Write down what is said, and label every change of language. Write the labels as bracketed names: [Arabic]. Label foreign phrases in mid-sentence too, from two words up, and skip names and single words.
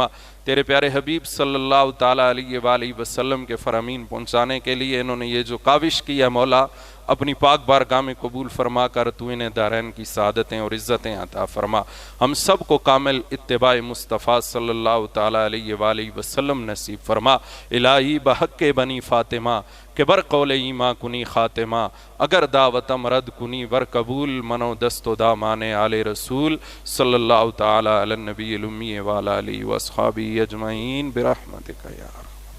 [Urdu] تیرے پیارے حبیب [Arabic] صلی اللہ تعالیٰ علیہ وآلہ وسلم [Urdu] کے فرامین پہنچانے کے لیے انہوں نے یہ جو کاوش کی ہے مولا، اپنی پاک بارگاہ میں قبول فرما کر تو انہیں دارین کی سعادتیں اور عزتیں عطا فرما۔ ہم سب کو کامل اتباع مصطفیٰ [Arabic] صلی اللہ تعالیٰ علیہ وآلہ وسلم [Urdu] نصیب فرما۔ [Persian] الہی بحق بنی فاطمہ کہ بر قول ایماں کنی خاتمہ، اگر دعوتم رد کنی ور قبول، منو دست و دامان آل رسول [Arabic] صلی اللہ تعالیٰ علی النبی الامی وعلی آلہ واصحابہ اجمعین برحمتک یا رب۔